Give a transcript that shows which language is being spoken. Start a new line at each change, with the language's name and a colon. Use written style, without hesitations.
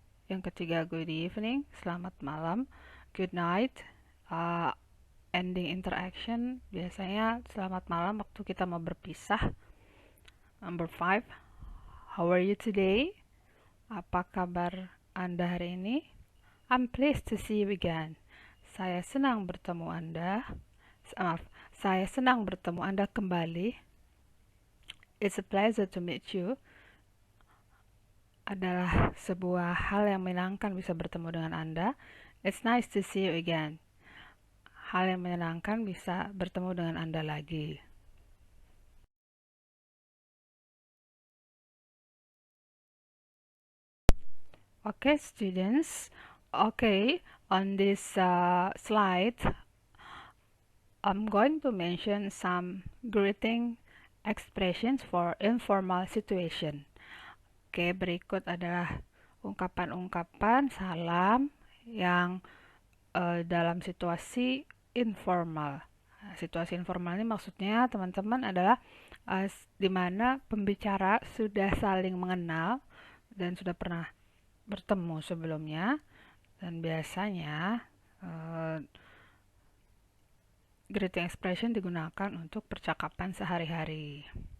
Indonesian: Yang ketiga,
English: good evening,
Indonesian: selamat malam.
English: Good night, ending interaction,
Indonesian: biasanya selamat malam waktu kita mau berpisah.
English: Number 5, how are you today?
Indonesian: Apa kabar Anda hari ini?
English: I'm pleased to see you again.
Indonesian: Saya senang bertemu Anda. Saya senang bertemu Anda kembali.
English: It's a pleasure to meet you.
Indonesian: Adalah sebuah hal yang menyenangkan bisa bertemu dengan Anda.
English: It's nice to see you again.
Indonesian: Hal yang menyenangkan bisa bertemu dengan Anda lagi.
English: Okay, students. Okay, on this slide, I'm going to mention some greeting expressions for informal situation.
Indonesian: Oke, berikut adalah ungkapan-ungkapan salam yang dalam situasi informal. Nah, situasi informal ini maksudnya teman-teman adalah di mana pembicara sudah saling mengenal dan sudah pernah bertemu sebelumnya, dan biasanya greeting expression digunakan untuk percakapan sehari-hari.